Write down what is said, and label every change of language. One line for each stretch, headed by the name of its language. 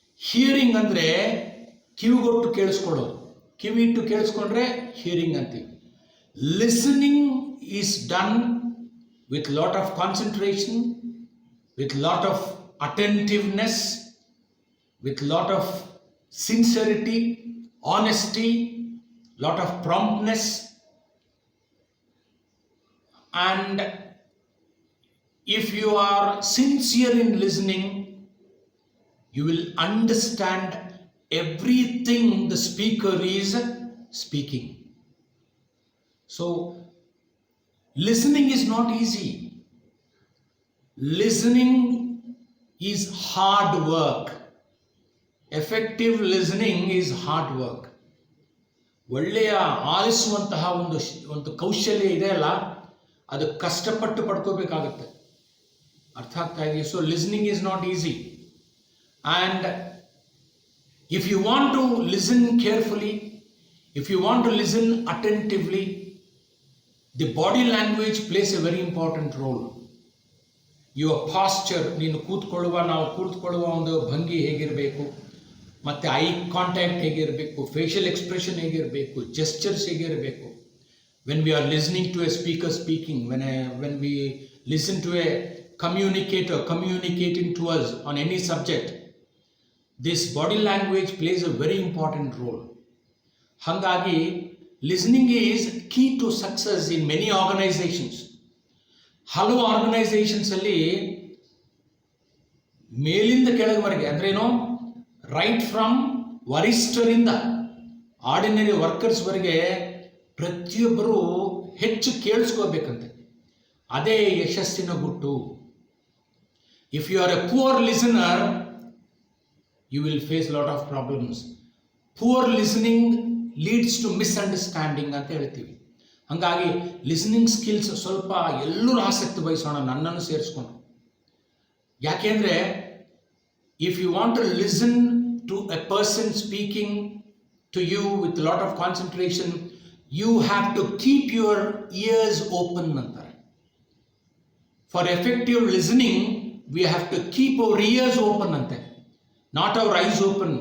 Kannada: Hearing ಅಂದ್ರೆ ಕಿವಿಗೊಟ್ಟು ಕೇಳಿಸ್ಕೊಳ್ಳೋದು. ಕಿವಿಟ್ಟು ಕೇಳಿಸ್ಕೊಂಡ್ರೆ hearing ಅಂತೀವಿ.
English: Listening is done with lot of concentration, with lot of attentiveness, with lot of sincerity, honesty, lot of promptness, and if you are sincere in listening, you will understand everything the speaker is speaking. So, listening is not easy. Listening is hard work. Effective listening is hard work.
Kannada: ಒಳ್ಳೆಯ ಆಲಿಸುವಂತಹ ಒಂದು ಕೌಶಲ್ಯ ಇದೆ ಅಲ್ಲ, ಅದು ಕಷ್ಟಪಟ್ಟು ಪಡ್ಕೋಬೇಕಾಗತ್ತೆ. ಅರ್ಥ ಆಗ್ತಾ ಇದೆಯಾ?
English: So listening is not easy. And if you want to listen carefully, if you want to listen attentively, the body language plays a very important role. Your posture,
Kannada: ನಾವು ಕೂತ್ಕೊಳ್ಳುವ ಒಂದು ಭಂಗಿ ಹೇಗಿರಬೇಕು, ಮತ್ತು ಐ ಕಾಂಟ್ಯಾಕ್ಟ್ ಹೇಗಿರಬೇಕು, ಫೇಶಿಯಲ್ ಎಕ್ಸ್ಪ್ರೆಷನ್ ಹೇಗಿರಬೇಕು, gestures ಹೇಗಿರಬೇಕು.
English: When we are listening to a speaker speaking, when we listen to a communicator communicating to us on any subject, this body language plays a very important role.
Kannada: Hangagi,
English: listening is key to success in many organizations.
Kannada: ಹಲವು organisations ಅಲ್ಲಿ ಮೇಲಿಂದ ಕೆಳಗವರೆಗೆ ಅಂದ್ರೆ ಏನೋ,
English: right from
Kannada: ವರಿಷ್ಠರಿಂದ ordinary ವರ್ಕರ್ಸ್ವರೆಗೆ ಪ್ರತಿಯೊಬ್ಬರು ಹೆಚ್ಚು ಕೇಳಿಸ್ಕೋಬೇಕಂತೆ. ಅದೇ ಯಶಸ್ಸಿನ ಗುಟ್ಟು.
English: If you are a poor listener, you will face lot of problems. Poor listening leads to misunderstanding
Kannada: ಅಂತ ಹೇಳ್ತೀವಿ. ಹಾಗಾಗಿ ಲಿಸನಿಂಗ್ ಸ್ಕಿಲ್ಸ್ ಸ್ವಲ್ಪ ಎಲ್ಲರೂ ಆಸಕ್ತಿ ವಹಿಸೋಣ, ನನ್ನನ್ನು ಸೇರಿಸ್ಕೊಂಡು. ಯಾಕೆಂದರೆ
English: if you want to listen to a person speaking to you with lot of concentration, you have to keep your ears open
Kannada: anತಾರೆ.
English: For effective listening, we have to keep our ears open
Kannada: ante,
English: not our eyes open.